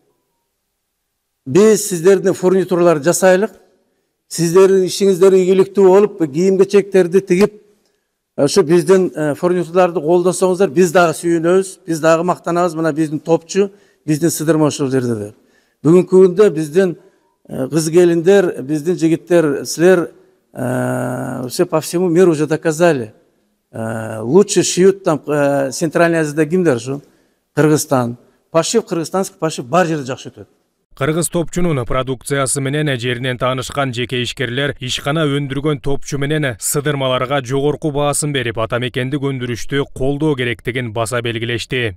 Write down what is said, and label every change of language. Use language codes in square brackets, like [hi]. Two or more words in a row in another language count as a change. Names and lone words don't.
[ky] Биз сиздердин фурнитураларды жасайлык, сиздердин ишиңиздер ийгиликтүү болуп, кийим-кечектерди тигип, ошо биздин фурнитураларды колдосоңуздар, биз дагы сүйүнөбүз, биз дагы мактанабыз, мына биздин топчу, биздин сыдырма ошол жерде деп. Бүгүнкү күндө биздин кыз келиндер, биздин жигиттер, силер [ru] все по всему миру уже доказали. Лучше шьют там Центральной Азияда [ky] кимдер ушу? Кыргызстан. [ru] Пошив, кыргызстанский пошив [ky] бар жерде жакшы өтөт. Кыргыз топчунун продукциясы менен жеринен таанышкан жеке ишкерлер ишкана өндүргөн топчу менен сыдырмаларга жогорку баасын берип, атамекендик өндүрүштү колдоо керектигин баса белгилешти.